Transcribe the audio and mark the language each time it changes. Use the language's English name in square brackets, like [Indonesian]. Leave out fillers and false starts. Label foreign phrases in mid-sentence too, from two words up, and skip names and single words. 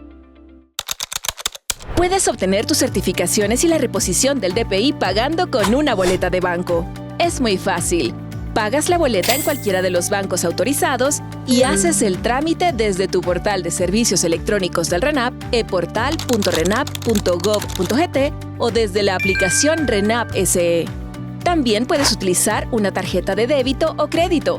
[Spanish] Puedes obtener tus certificaciones y la reposición del DPI pagando con una boleta de banco. Es muy fácil. Pagas la boleta en cualquiera de los bancos autorizados y haces el trámite desde tu portal de servicios electrónicos del RENAP, eportal.renap.gov.gt o desde la aplicación RENAP SE. También puedes utilizar una tarjeta de débito o crédito.